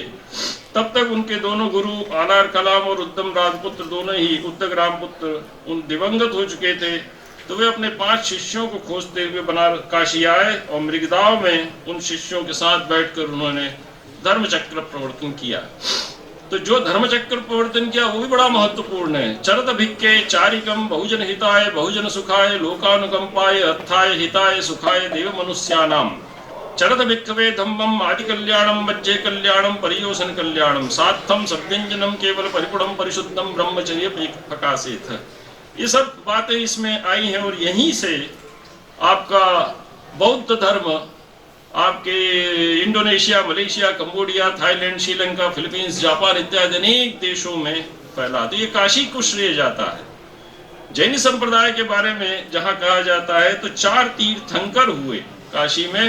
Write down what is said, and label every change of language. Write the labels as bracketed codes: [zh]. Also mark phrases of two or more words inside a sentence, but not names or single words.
[hi] तब तक उनके दोनों गुरु आनार कलाम और उद्दम राजपुत्र दोनों ही उद्दक रामपुत्र उन दिवंगत हो चुके थे। तो वे अपने 5 शिष्यों को खोजते हुए बनारस काशी आए और मृगदाव में उन शिष्यों के साथ बैठकर उन्होंने धर्मचक्र प्रवर्तन किया। तो जो धर्मचक्र प्रवर्तन किया वो भी बड़ा महत्वपूर्ण है। [pi] चरत भिक्के चारिकम बहुजन हिताय बहुजन सुखाय लोकानुकंपाय अर्थाय हिताय सुखाय देव मनुष्यानाम। चरत भिक्खवे धम्मम आदि कल्याणम मज्जे कल्याणम परियोसन कल्याणम सार्थम सव्यंजनम केवल परिपुणम परिशुद्धम ब्रह्मचर्य प्रकाशित। [hi] ये सब बातें इसमें आई हैं और यहीं से आपका बौद्ध धर्म आपके इंडोनेशिया, मलेशिया, कंबोडिया, थाईलैंड, श्रीलंका, फिलीपींस, जापान इत्यादि अनेक देशों में फैला। तो ये काशी को श्रेय जाता है। जैन संप्रदाय के बारे में जहाँ कहा जाता है तो 4 तीर्थंकर हुए काशी में।